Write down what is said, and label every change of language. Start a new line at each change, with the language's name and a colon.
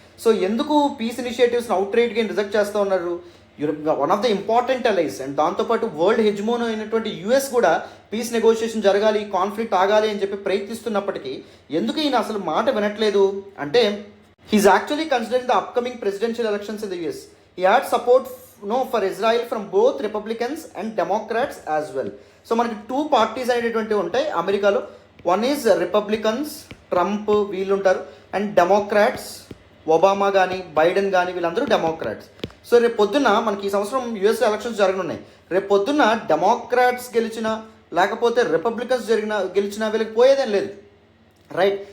Telugu: So ఎందుకు piece ఇనిషియేటివ్స్ని out రైట్గా reject చేస్తూ ఉన్నారు? One of the important alloys and దాంతోపాటు వరల్డ్ హెజ్మోన్ అయినటువంటి యుఎస్ కూడా పీస్ నెగోషియేషన్ జరగాలి, కాన్ఫ్లిక్ట్ ఆగాలి అని చెప్పి ప్రయత్నిస్తున్నప్పటికీ ఎందుకు ఈయన అసలు మాట వినట్లేదు అంటే,
English: he's actually considering the upcoming presidential elections in the US. He had support for Israel from both Republicans and Democrats as well.
Telugu: So మనకి 2 parties అనేటువంటివి ఉంటాయి అమెరికాలో. వన్ ఈజ్ రిపబ్లికన్స్, ట్రంప్ వీళ్ళు ఉంటారు, అండ్ డెమోక్రాట్స్, ఒబామా కానీ Biden కానీ వీళ్ళందరూ Democrats. So రేపు పొద్దున్న మనకి ఈ సంవత్సరం యుఎస్ ఎలక్షన్స్ జరగనున్నాయి. రేపు పొద్దున్న డెమోక్రాట్స్ గెలిచినా లేకపోతే రిపబ్లికన్స్ గెలిచినా వీళ్ళకి పోయేదేం లేదు. రైట్?